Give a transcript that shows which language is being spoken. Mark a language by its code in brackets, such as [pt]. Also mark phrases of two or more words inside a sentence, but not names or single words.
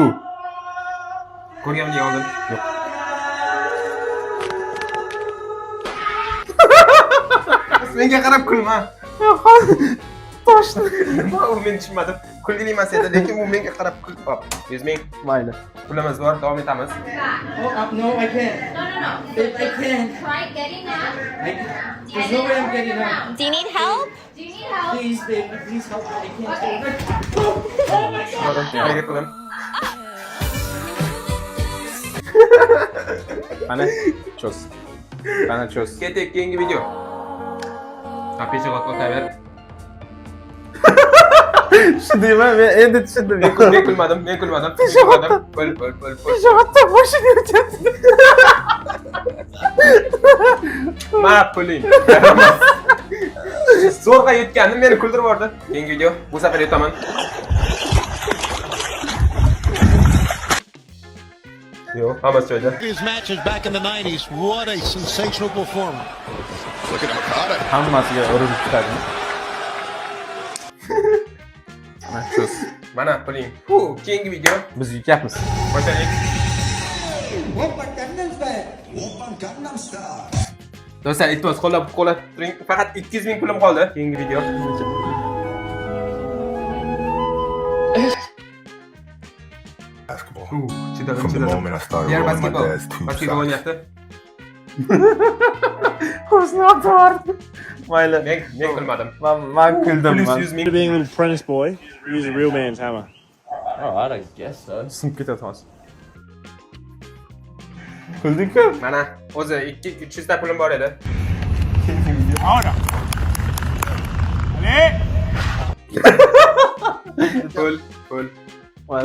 [uz] ko'rganmiding oldin? Yo'q. Menga qarab kulma. Toshni. U men tushunmadim. Kulgili emas edi, lekin u menga qarab kulib qoldi. 100 ming Mayli. pulimiz bor, davom etamiz. [en] No, I can't. No. I can't. Try getting out. There's no way I'm getting out. Do you need help? Do you need help? Please, baby, please help me. I can't. [uz] Harakat qiling. Mana chos. Ketdik, keyingi video. Peshog'ot o'taver. Tushundingmi? Men endi tushundim. Men kulmadim. Pul. Peshog'otda boshini yutadi. Mana puling. Zo'rg'a yutgandim, meni kuldirib yubordi. Keyingi video. Bu safar yutaman. Yo'q, hammasi joyida. [en] His matches back in the 90s. What a sensational performer. [uz] Hammasiga urinib chiqadi. Mana chos. Mana puling. Keyingi video. Biz yutyapmiz. Boshlaylik. Do'stlar, iltimos qo'llab turing. Faqat 200 ming pulim qoldi. Keyingi video. Chidadim. Diğer basketbol o'ynayapti. O'zini otardi. Mayli. Men kulmadim. Men kuldim. Plus 100 ming. [en] Being an apprentice boy, use a real man's hammer. [uz] Sinib ketadi hozir. Kulding-ku? Mana o'zi 200 ta pulim bor edi. Pul. Mana